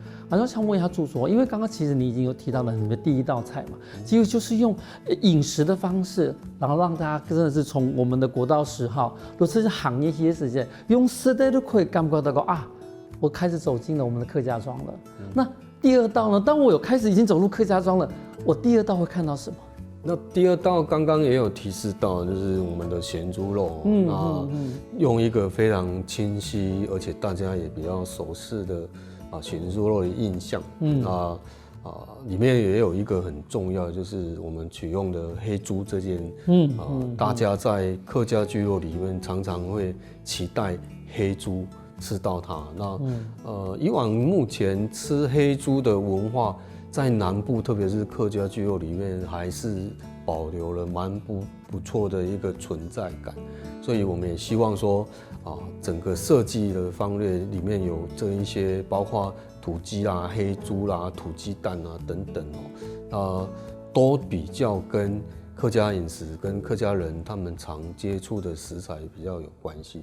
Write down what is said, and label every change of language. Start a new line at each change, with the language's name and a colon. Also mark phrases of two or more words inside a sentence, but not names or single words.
Chinese: 我想問一下主廚，因為剛剛其實你已經有提到了你們第一道菜嘛，其實就是用飲食的方式，然後讓大家真的是從我們的國道10號，都是行業些時間，用食的都可以感覺到我開始走進了我們的客家莊了。那第二道呢？當我有開始已經走入客家莊了，我第二道會看到什麼？那第二道剛剛也有提示到，就是我們的鹹豬肉，用一個非常清晰，而且大家也比較熟悉的鹹豬肉的印象，裡面也有一個很重要，就是我們取用的黑豬這件，大家在客家聚落裡面常常會期待黑豬。吃到它，以往目前吃黑豬的文化，在南部，特別是客家聚落裡面，還是保留了蠻不錯的一個存在感。所以我們也希望說，整個設計的方略裡面有這一些，包括土雞啦、黑豬啦、土雞蛋啊等等都比較跟客家飲食、跟客家人他們常接觸的食材比較有關係。